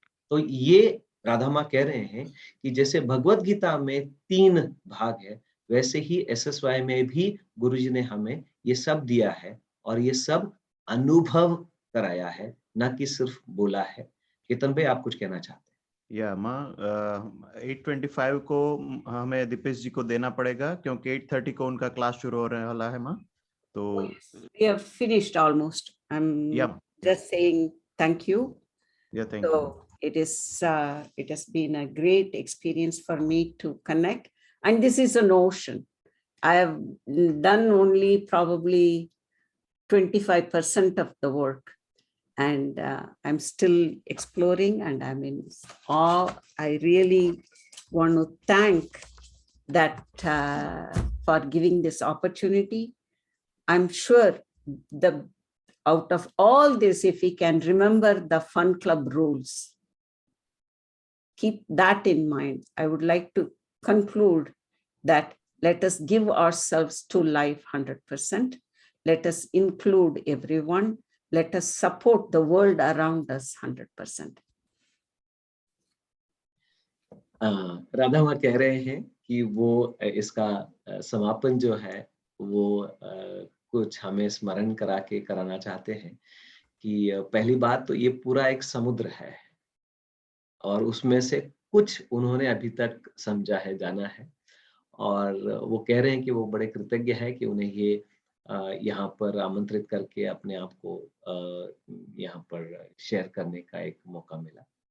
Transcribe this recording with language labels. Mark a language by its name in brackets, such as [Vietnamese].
[Hindi] तो ये राधा माँ कह रहे हैं कि जैसे भगवद गीता में 3 भाग है, वैसे ही SSY में भी गुरुजी ने हमें ये सब दिया है, और ये सब अनुभव कराया है, ना कि सिर्फ बोला है। केतन भाई, आप कुछ कहना चाहते हैं? या माँ 8:25 को हमें दीपेश जी को देना पड़ेगा, क्योंकि 8:30 को उनका क्लास शुरू होने वाला है माँ। तो [English] we have finished almost. I'm just saying thank you. Yeah, thank you. It has been a great experience for me to connect, and this is an ocean. I have done only probably 25% of the work, and I'm still exploring, and I'm in awe. I really want to thank that for giving this opportunity. I'm sure out of all this, if we can remember the Fun Club rules, keep that in mind. I would like to conclude that let us give ourselves to life 100%. Let us include everyone. Let us support the world around us 100%. [Hindi] Radha माँ कह रहे हैं कि वो इसका समापन जो है वो कुछ हमें स्मरण कराना चाहते हैं कि पहली बात तो ये पूरा एक समुद्र है, और उसमें से कुछ उन्होंने अभी तक समझा है, जाना है, और वो कह रहे हैं कि वो बड़े कृतज्ञ है कि उन्हें ये यहाँ पर आमंत्रित करके अपने आप को यहाँ पर शेयर करने का एक मौका मिला।